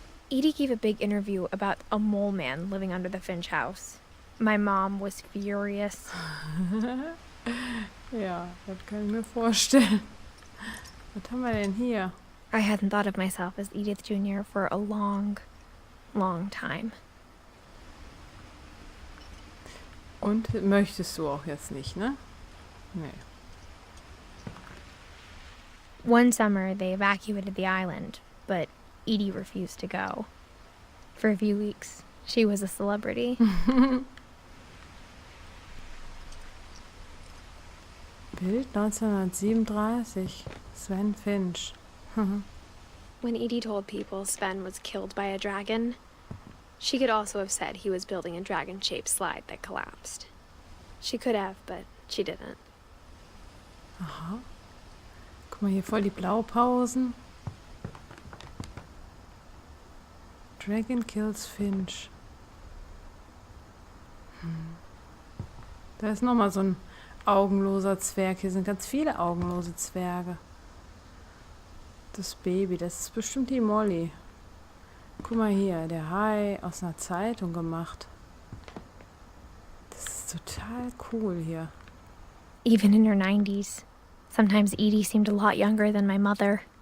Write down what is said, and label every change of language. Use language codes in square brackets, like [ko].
[en] Edie gave a big interview about a mole man living under the Finch house. My mom was furious. [de] Ja, das kann ich mir vorstellen. Was haben wir denn hier? [en] I hadn't thought of myself as Edith Jr. for a long, long time. [de] Und möchtest du auch jetzt nicht, ne? Nee. [en] One summer, they evacuated the island, but Edie refused to go. For a few weeks, she was a celebrity. [de] Bild 1937. Sven Finch. [en] When Edie told people Sven was killed by a dragon, she could also have said he was building a dragon-shaped slide that collapsed. She could have, but she didn't. Aha. [de] Guck mal, hier voll die Blaupausen. [en] Dragon kills Finch. [de] Da ist nochmal so ein augenloser Zwerg. Hier sind ganz viele augenlose Zwerge. Das Baby, das ist bestimmt die Molly. Guck mal hier, der Hai aus einer Zeitung gemacht. Das ist total cool hier. [en] Even in her 90s, sometimes Edie seemed a lot younger than my mother.